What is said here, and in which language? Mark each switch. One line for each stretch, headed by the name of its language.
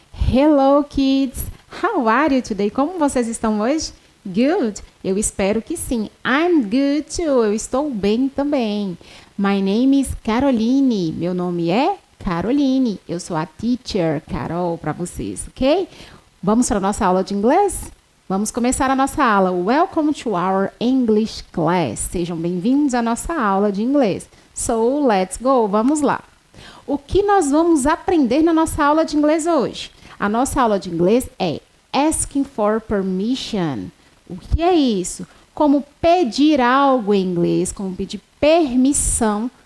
English: Hello, kids! How are you today?
Portuguese: Como vocês estão hoje?
English: Good?
Portuguese: Eu espero que sim.
English: I'm good too.
Portuguese: Eu estou bem também.
English: My name is Caroline.
Portuguese: Meu nome é Caroline. Eu sou a teacher, Carol, para vocês, ok? Vamos para a nossa aula de inglês? Vamos começar a nossa aula.
English: Welcome to our English class.
Portuguese: Sejam bem-vindos à nossa aula de inglês.
English: So, let's go.
Portuguese: Vamos lá. O que nós vamos aprender na nossa aula de inglês hoje? A nossa aula de inglês é
English: asking for permission.
Portuguese: O que é isso? Como pedir algo em inglês, como pedir permissão